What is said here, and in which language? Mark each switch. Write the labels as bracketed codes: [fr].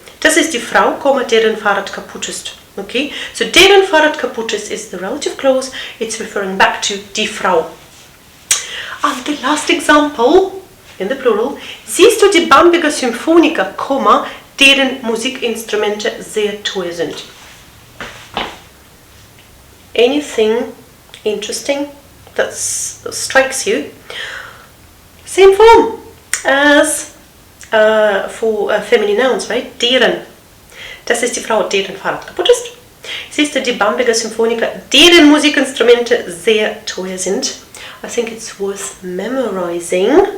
[de] Das ist die Frau, deren Fahrrad kaputt ist. Okay? So, deren Fahrrad kaputt ist [en] is the relative clause. It's referring back to die Frau. And the last example, in the plural, [de] siehst du die Bamberger Symphoniker, deren Musikinstrumente sehr teuer sind. [en] Anything interesting that strikes you? Same form as for feminine nouns, right? [de] Deren. Das ist die Frau, deren Fahrrad kaputt ist. Siehst du die Bamberger Symphoniker, deren Musikinstrumente sehr teuer sind? [en] I think it's worth memorizing.